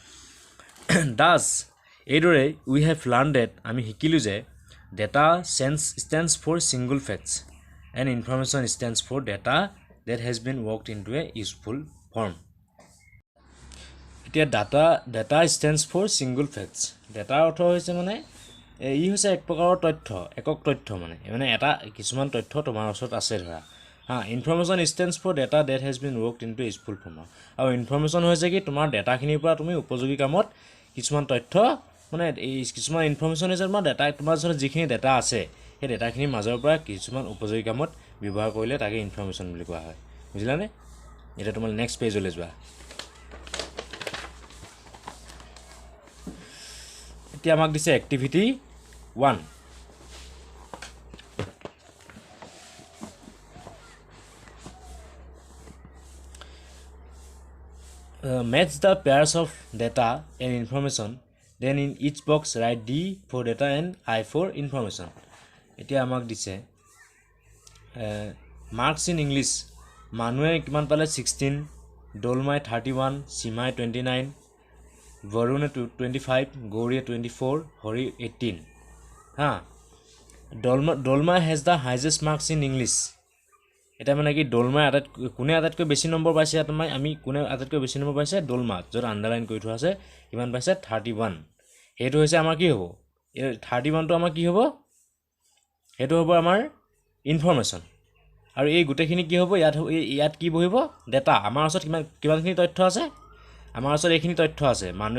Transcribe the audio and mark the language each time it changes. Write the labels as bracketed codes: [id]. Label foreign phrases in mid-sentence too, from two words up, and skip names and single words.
[en] does এইদৰে we have learned that [as] আমি শিকিলো যে [en] data stands for single facts and information stands for data that has been worked into a useful form [as] এতিয়া [en] data stands for single facts [as] data অৰ্থ হৈছে মানে ই হৈছে এক প্ৰকাৰৰ একক তথ্য মানে এটা কিছুমান তথ্য তোমাৰ ওচৰত আছে ধৰা [en] information stands for data that has been worked into a useful form [as] আৰু information হৈছে কি তোমাৰ ডাটাখিনিৰ পৰা তুমি উপযোগী কামত কিছুমান তথ্য মানে এই কিছুমান ইনফৰমেশন হৈছে তোমাৰ ডাটা তোমাৰ ওচৰত যিখিনি ডাটা আছে সেই ডাটাখিনিৰ মাজৰ পৰা কিছুমান উপযোগী কামত ব্যৱহাৰ কৰিলে তাকে ইনফৰমেশন বুলি কোৱা হয় বুজিলানে এটা তোমাৰ নেক্সট পেজলৈ যোৱা এতিয়া আমাক দিছে এক্টিভিটি 1 [en] match the pairs of data and information then in each box write D for data and I for information [as] এতিয়া আমাক দিছে [en] marks in English [as] মানুহে কিমান পালে 16 ডলমাই 31 সিমাই 29 বৰুণে 25 গৌৰীয়ে 24 হৰি 18 ডলমাই [en] has the highest marks in English [as] এটা মানে কি ডলমাই কোনে আটাইতকৈ বেছি নম্বৰ পাইছে আমি কোনে আটাইতকৈ বেছি নম্বৰ পাইছে ডলমা যত আন্ডাৰলাইন কৰি থোৱা আছে কিমান পাইছে 31 হেতু হৈছে আমাৰ কি হ'ব 31 টো আমাৰ কি হ'ব হেতু হ'ব আমাৰ ইনফৰমেশন আৰু এই গুটেখিনি কি হ'ব ইয়াত কি বহিব ডাটা আমাৰ ওচৰত কিমানখিনি তথ্য আছে আমাৰ ওচৰত এইখিনি তথ্য আছে মানুহে